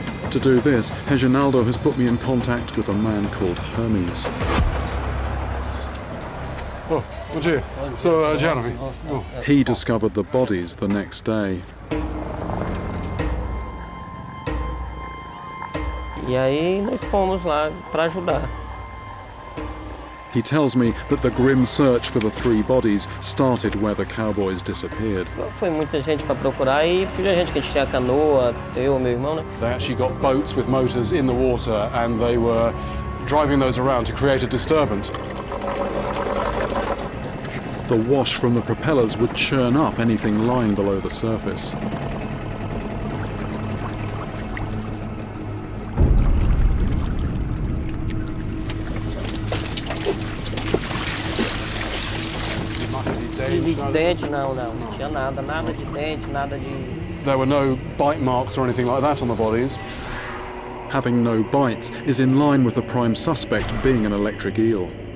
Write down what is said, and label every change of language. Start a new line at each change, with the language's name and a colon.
English: To do this, Reginaldo has put me in contact with a man called Hermes. Oh,
Portuguese: bom dia.
English: So, Jeremy. Oh. He discovered the bodies the next day.
Portuguese: E aí nós fomos lá para ajudar.
English: He tells me that the grim search for the 3 bodies started where the cowboys disappeared.
Portuguese: Foi muita gente para procurar e pediu a gente que a gente tinha canoa, eu e meu irmão, né?
English: They actually got boats with motors in the water and they were driving those around to create a disturbance. The wash from the propellers would churn up anything lying below the surface.
Portuguese: De dente, não tinha nada de dente, nada de...
English: There were no bite marks or anything like that on the bodies. Having no bites is in line with the prime suspect being an electric eel.